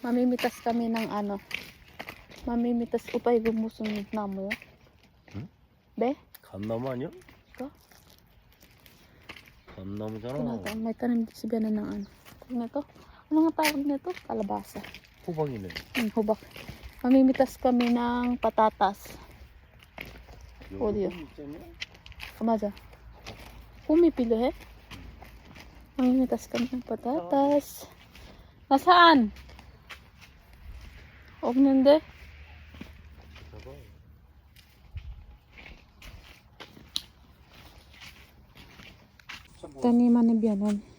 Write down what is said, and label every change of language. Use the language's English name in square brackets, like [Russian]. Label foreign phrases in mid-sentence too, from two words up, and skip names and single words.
[Filipino] Mamimitas kami ng ano. Mamimitas ko pa yung musunod na mo yun. [Korean] 응? Be? 감나무 아니야? [Filipino] Ito? [Korean] 감나무잖아. [Filipino] May tanim dito si Bena ng ano. Ano to? Ano nga tawag nito? Kalabasa. [Korean] 호박이네. Hubak. [Filipino] Mamimitas kami ng patatas. [Korean] 어디요? 맞아. [Filipino] Pumipilo eh. Mamimitas kami ng patatas. [Korean] Nasaan? 없는데? [Filipino] Taniman ni Bianon.